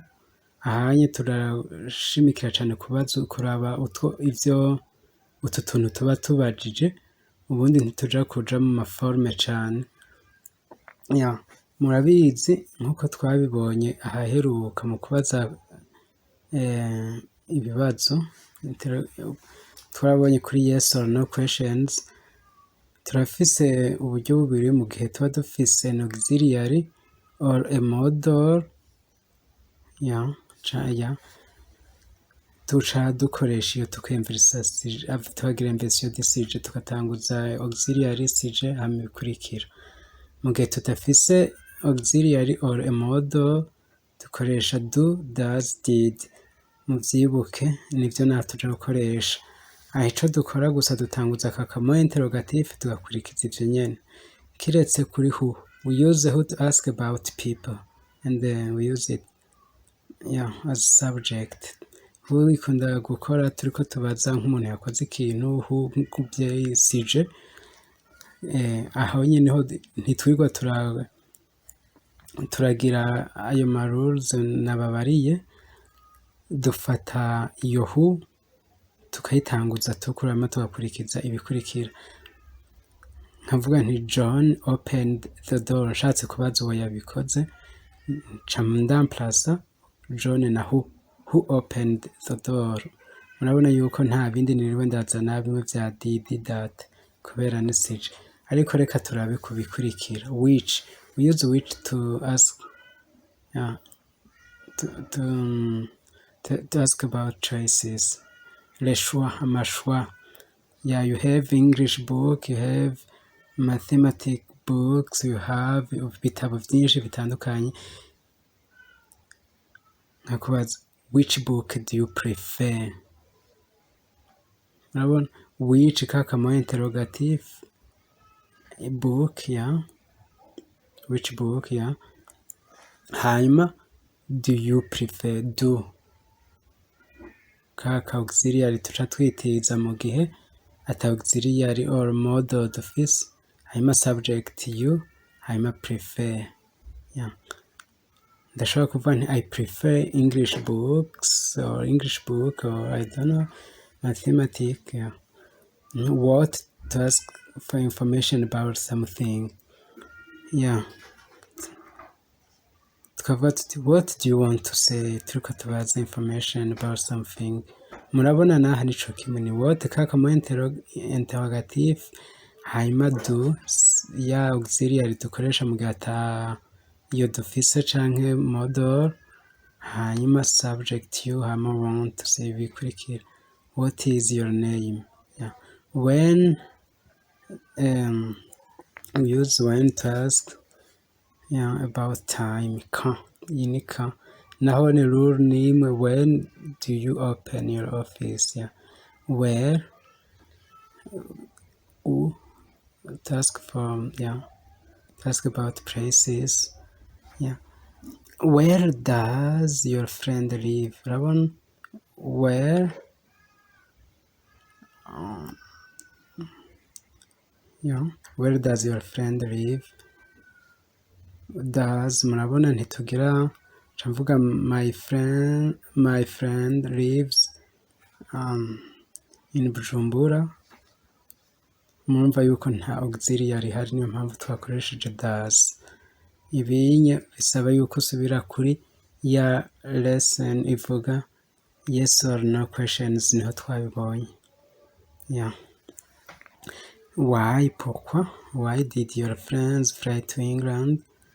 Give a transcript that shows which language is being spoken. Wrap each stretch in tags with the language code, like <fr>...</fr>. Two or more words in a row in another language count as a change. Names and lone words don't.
<rn>Ahanye turashimikira cane kuraba utu tuntu tuba tubajije, ubundi ntituja kuja mu maforme cane. Murabizi nkuko twabibonye ahaheruka mu kubaza ibibazo twarabonye kuri</rn> <en>yes or no questions.</en> <rn>Turafise uburyo bubiri mu gihe tuba dufise</rn> <en>an auxiliary or a modal,</en> <rn>tuca dukoresha iyo tukagira</rn> <fr>inversion de sujet</fr> <rn>tugatanguza auxiliary sujet hama ibikurikira. Mu gihe tudafise</rn> <en>auxiliary or a modal</en> <rn>dukoresha</rn> <en>do, does, did.</en> <rn>Muvyibuke nivyo natuja gukoresha. Ico dukora gusa dutanguza aka kamoye interrogatif tugakurikiza ivyo nyene. Kiretse kuri</rn> <en>who, we use who to ask about people and we use it as subject.</en> <rn>Who ikunda gukora turiko tubaza nk'umuntu yakoze ikintu, who nk'umuvyeyi sije. Aho nyene ho ntitwirwa turagira ayo ma rules nababariye. Dufata iyo who tukayitanguza tukurama tugakurikiza ibikurikira. Nkavuga nti</rn> <en>John opened the door,</en> <rn>nshatse kubaza uwo yabikoze nca ndamplasa John na</rn> <en>who opened the door.</en> <rn>Murabona yuko nta bindi niriwe ndazana bimwe vya did, that kubera ni sije. Ariko reka turabe kubikurikira.</rn> <en>Which, we use which to ask to ask about choices.</en> <fr>Les choix,</fr> <en>amashwa. You have English book, you have mathematic books, you have</en> <rn>ibitabo vyinshi bitandukanye.</rn> <en>Nkakubaza which book do you prefer?</en> <rn>Urabona which kakamo interrogative, book,</rn> <en>which book,</en> <rn>hanyuma</rn> <en>do you prefer,</en> <rn>do kaka auxiliary tuca twitiza mu gihe ata</rn> <en>auxiliary or modal</en> <rn>dufise, hanyuma</rn> <en>subject you,</en> <rn>hanyuma prefer. Ndashobora kuvuga nti</rn> <en>I prefer English books or English book or I don't know mathematics. What, to ask for information about something.</en> <rn>Tukavuga tuti</rn> <en>what do you want to say,</en> <rn>turiko tubaza</rn> <en>information about something.</en> <rn>Murabona naha nico kimwe ni what kakamo interrogative, hanyuma do ya auxiliary dukoresha mu gihe ata iyo dufise canke modal, hanyuma</rn> <en>subject you,</en> <rn>hanyuma</rn> <en>want to say</en> <rn>ibikurikira.</rn> <en>What is your name? When, we use when to ask about time.</en> <rn>Ka naho ni rule nimwe.</rn> <en>When do you open your office? Where, to ask for, to ask about places. Where does your friend live? Urabona where, where does your friend live? Does,</en> <rn>murabona ntitugira camvuga</rn> <en>my friend lives in Bujumbura.</en> <rn>Murumva yuko nta auxiliary hari, niyo mpamvu twakoresheje does. Ibinye bisaba yuko usubira kuri ya lesson ivuga</rn> <en>yes or no questions,</en> <rn>niho twabibonye.</rn> <en>Why, pourquoi, why did your friends fly to England?</en>